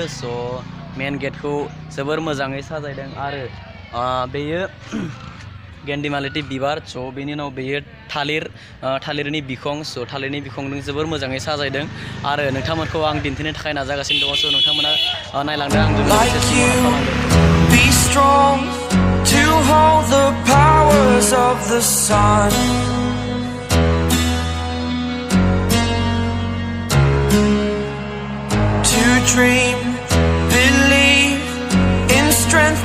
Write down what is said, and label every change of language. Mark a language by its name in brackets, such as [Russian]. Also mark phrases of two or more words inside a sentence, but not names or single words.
[Bodo] मेन गेटखौ जोबोर मोजाङै साजायदों आरो बेयो गेन्दिमालति बिबार। बेनि उनाव बेयो थालिरनि बिखं। थालिरनि बिखंजों जोबोर मोजाङै साजायदों आरो नोंथांमोनखौ आं दिन्थिनो थाखाय नाजागासिनो दङ। नोंथांमोना नायलांदों आंजों लोगोसे सिगाङाव खालामदों। [English] Be strong to hold the powers of the sun. To dream, believe in strength.